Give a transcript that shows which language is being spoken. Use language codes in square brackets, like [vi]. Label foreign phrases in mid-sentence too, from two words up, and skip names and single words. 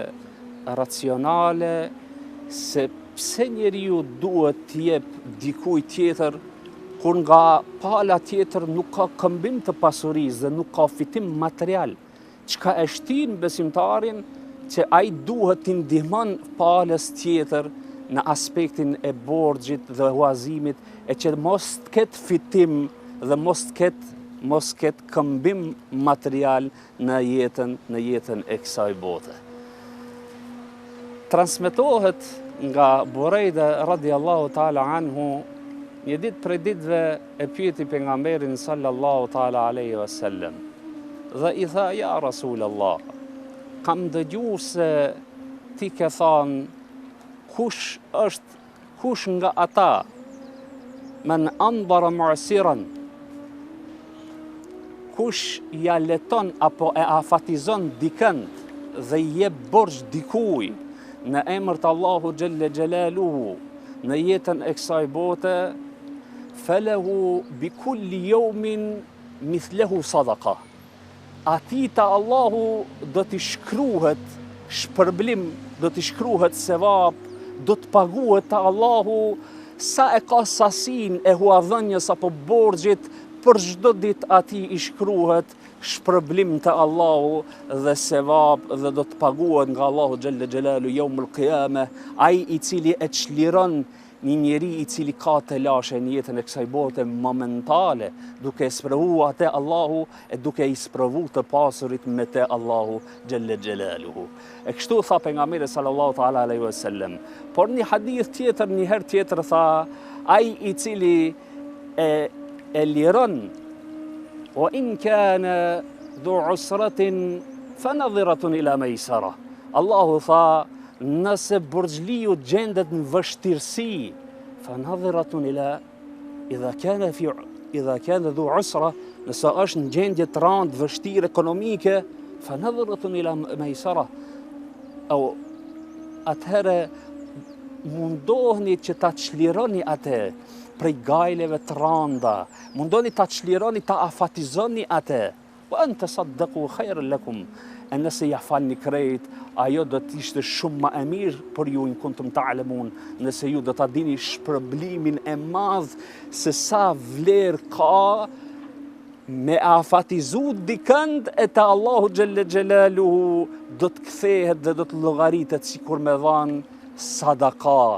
[sq] racionale se pse njeriu duhet të jep dikujt tjetër kur nga pala tjetër nuk ka këmbim të pasurisë dhe nuk ka fitim material, çka e shtin besimtarin që ai duhet t'i ndihmon palës tjetër në aspektin e borxhit dhe huazimit, e që mos të ketë fitim dhe mos ketë këmbim material në jetën e kësaj bote. Transmetohet nga Burejda [ar] رضي الله تعالى عنه, [sq] një ditë prej ditëve e pyeti pejgamberin [ar] صلى الله تعالى عليه وسلم [sq] dhe i tha, [ar] يا رسول الله, [sq] kam dëgjuar se ti ke thënë kush nga ata [ar] من أنظر معسرا, [sq] kush ja leton apo e afatizon dikënd dhe i jep borxh dikujt në emër të Allahu [ar] جل جلاله [sq] në jetën e kësaj bote, [ar] فله بكل يوم مثله صدقة. [sq] Atij të Allahu do t'i shkruhet shpërblim, do t'i shkruhet sevap, do të paguhet të Allahu sa e ka sasin e huadhënies apo borxhit, për çdo ditë atij i shkruhet shpërblim të Allahu dhe sevap dhe do të paguhet nga Allahu [ar] جل جلاله يوم القيامة, [sq] ai i cili e çliron një njeri i cili ka të lashe në jetën e kësaj bote momentale, duke sprovu atë Allahu e duke i sprovu të pasurit me te Allahu [ar] جل جلاله. [sq] E kështu tha pejgamberi [ar] صلى الله تعالى عليه وسلم. [sq] Por një hadith tjetër, një herë tjetër tha, ai i cili e liron, [ar] وإن كان ذو عسرة فنظرة إلى ميسرة. [sq] Allahu tha, nëse borxhliu gjendet në vështirësi, [ar] فنظرة إلى إذا كان ذو عسرة, [sq] nëse është në gjendje të rëndë vështirë ekonomike, [ar] فنظرة إلى ميسرة. [sq] Atëherë mundohni që ta çlironi atë prej gajleve të rënda, mundohni ta çlironi, ta afatizoni atë. [ar] وأن تصدقوا خير لكم. [sq] e nëse ja falni krejt, ajo do të ishte shumë më e mirë për ju [ar] إن كنتم تعلمون, [sq] nëse ju do ta dini shpërblimin e madh se sa vlerë ka me afatizu dikënd e të Allahu [ar] جل جلاله [sq] do të kthehet dhe do të llogaritet sikur me dhanë sadaka.